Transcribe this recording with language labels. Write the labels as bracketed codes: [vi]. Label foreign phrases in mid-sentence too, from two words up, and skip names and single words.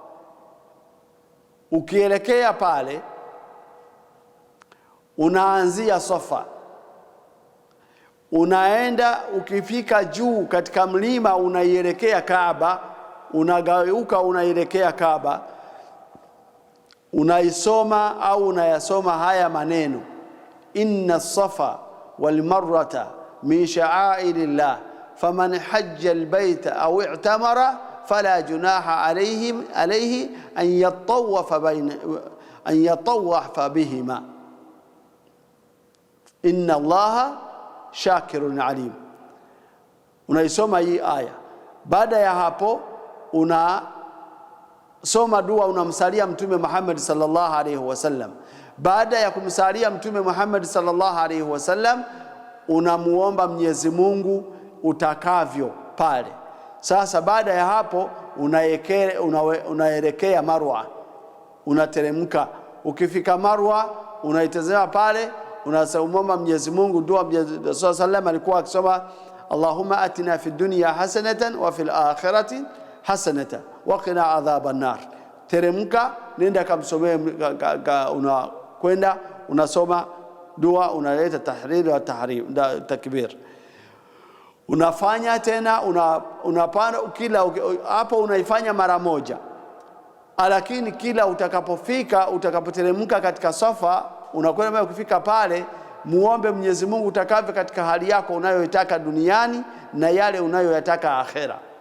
[sw] Ukielekea pale unaanzia Safa, unaenda, ukifika juu katika mlima unaielekea Kaaba, unageuka unaelekea Kaaba, unaisoma au unayasoma haya maneno: [ar] إن الصفا والمروة من شعائر الله فمن حج البيت أو اعتمر فلا جناح عليه أن يطوف بهما إن الله شاكر عليم. [sw] Unaisoma hii aya. Baada ya hapo unasoma dua, unamsalia Mtume Muhammad [ar] صلى الله عليه وسلم. [sw] Baada ya kumsalia Mtume Muhammad [ar] صلى الله عليه وسلم, [sw] unamuomba Mwenyezi Mungu utakavyo pale. Sasa baada ya hapo unaelekea Marwa, unateremka. Ukifika Marwa unaitazama pale, unasomba Mwenyezi Mungu dua. [ar] Mtume sallallahu [sw] alikuwa akisoma [ar] اللهم آتنا في الدنيا حسنة وفي الآخرة حسنة وقنا عذاب النار. [sw] Teremka, nenda kamsomee, unakwenda unasoma dua, unaleta [ar] تهليل وتحريم تكبير, [sw] unafanya tena, unapanda. Kila hapo unaifanya mara moja, lakini kila utakapoteremka katika Safa, unakwenda ukifika pale, muombe Mwenyezi Mungu utakavyo katika hali yako unayoitaka duniani na yale unayoyataka akhera.